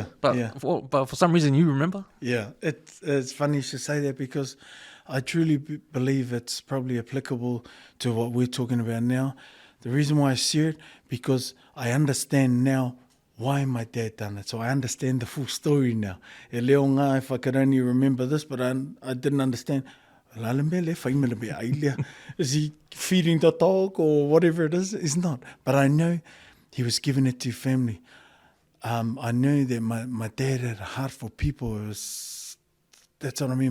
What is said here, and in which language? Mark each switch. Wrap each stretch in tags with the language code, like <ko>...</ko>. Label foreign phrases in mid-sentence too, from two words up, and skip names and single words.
<en>But for some reason you remember. Yeah. It's funny you should say that, because I truly believe it's probably applicable to what we're talking about now. The reason why I see it, because I understand now why my dad done it. So I understand the full story now.</en> <sm>E leo ngā,</sm> <en>if I could only remember this, but I didn't understand. Is he feeding the dog or whatever it is? It's not. But I know he was giving it to family. I know that my dad had a heart for people. That's what I mean.</en>